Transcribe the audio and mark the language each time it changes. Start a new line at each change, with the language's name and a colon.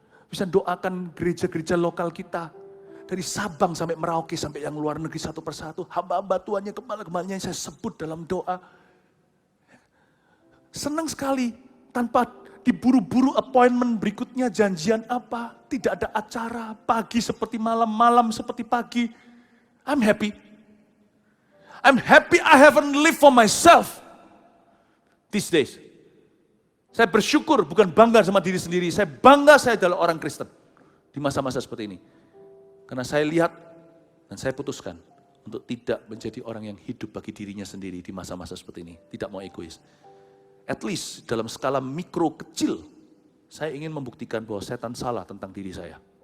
Indonesian: Bisa doakan gereja-gereja lokal kita. Dari Sabang sampai Merauke, sampai yang luar negeri satu persatu. Hamba-hamba Tuhannya, gembala-gembalanya yang saya sebut dalam doa. Senang sekali, tanpa diburu-buru appointment berikutnya, janjian apa. Tidak ada acara, pagi seperti malam, malam seperti pagi.
English: I'm happy. I'm happy I haven't lived for myself these days.
Indonesian: Saya bersyukur, bukan bangga sama diri sendiri. Saya bangga saya adalah orang Kristen di masa-masa seperti ini. Karena saya lihat dan saya putuskan untuk tidak menjadi orang yang hidup bagi dirinya sendiri di masa-masa seperti ini. Tidak mau egois.
English: At least
Indonesian: dalam skala mikro kecil, saya ingin membuktikan bahwa setan salah tentang diri saya.